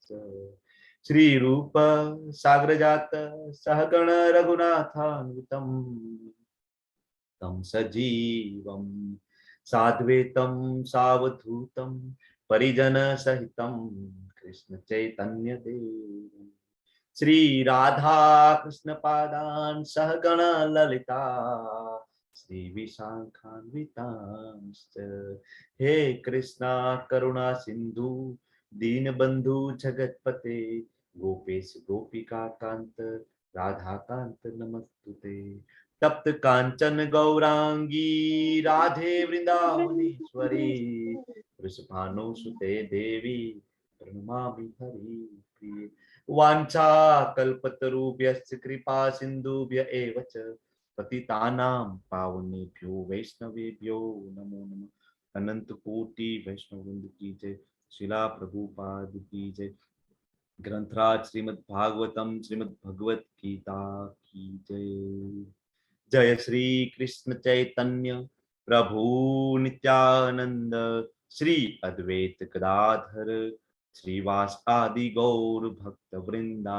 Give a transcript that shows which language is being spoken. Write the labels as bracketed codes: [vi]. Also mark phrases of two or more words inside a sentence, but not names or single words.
[sa] શ્રી રૂપ સાગ્રજાત સહગણ રઘુનાથાન્વિતમ તમ સજીવમ સાદ્વૈતમ સાવધૂતમ પરિજન સહિતમ કૃષ્ણ ચૈતન્ય દેવ શ્રી રાધા કૃષ્ણ પાદાન સહગણ લલિતા શ્રી વિશાખાન્વિતાંશ્ચ. હે કૃષ્ણ કરુણા સિંધુ दीनबंधु जगतपते गोपेश गोपिका कांत राधा कांत नमस्तुते. तप्त कांचन गौरांगी राधे वृंदावनेश्वरी वृषभानुसुते देवी प्रणमामि हरिप्रिये. वाञ्छा कल्पतरुभ्यश्च कृपा सिन्धुभ्य एव च पतितानां पावनेभ्यो वैष्णवेभ्यो नमो नमः. [hi] अनंत कोटि वैष्णव वृंद की जय. शिला प्रभुपाद की जय. ग्रंथराज श्रीमद् भागवतम श्रीमद् भगवत गीता की जय. [sa] जय श्री कृष्ण चैतन्य प्रभु नित्यानंद श्री अद्वैत गदाधर श्रीवास आदि गौर भक्त वृंदा.